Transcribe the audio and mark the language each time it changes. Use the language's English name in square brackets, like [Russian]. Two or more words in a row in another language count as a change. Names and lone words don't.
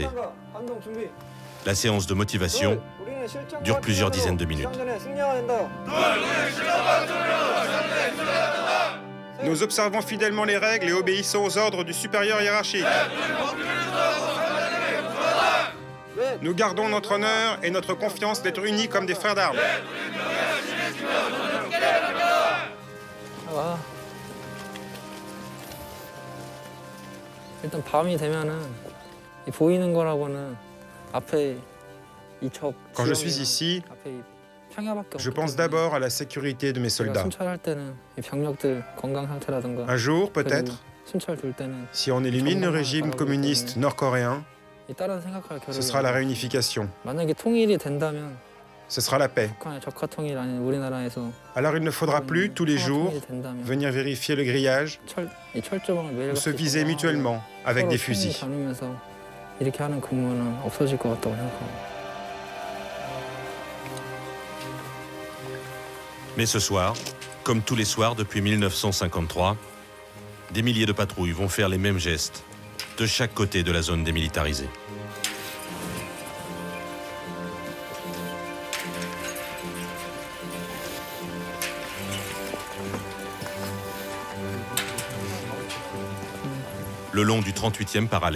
[French] La séance de motivation dure plusieurs dizaines de minutes. Nous observons fidèlement les règles et obéissons aux ordres du supérieur hiérarchique. Nous gardons notre honneur et notre confiance d'être unis comme des frères d'armes. [Korean] 일단 밤이 되면은 보이는 거라고는 앞에 이쪽 [French] Quand je suis ici, je pense d'abord à la sécurité de mes soldats. [Korean] 순찰할 때는 병력들 건강 상태라든가 [French] Un jour, peut-être, si on élimine le régime communiste nord-coréen, [Korean] 있다라는 생각할 겨를이 [French] Ce sera la réunification. [Korean] 만약에 통일이 된다면 [French] Ce sera la paix. [Korean] 북한의 적화 통일 아닌 우리나라에서 [French] Alors il ne faudra plus, tous les jours, [Korean] 통일이 된다면 [French] venir vérifier le grillage [Korean] 이 철조망을 매일 [French] ou se viser mutuellement avec des fusils. [Korean] 다니면서 이렇게 하는 근무는 없어질 것 같다고 생각합니다. [French] Mais ce soir, comme tous les soirs depuis 1953, des milliers de patrouilles vont faire les mêmes gestes de chaque côté de la zone démilitarisée. Le long du 38e parallèle,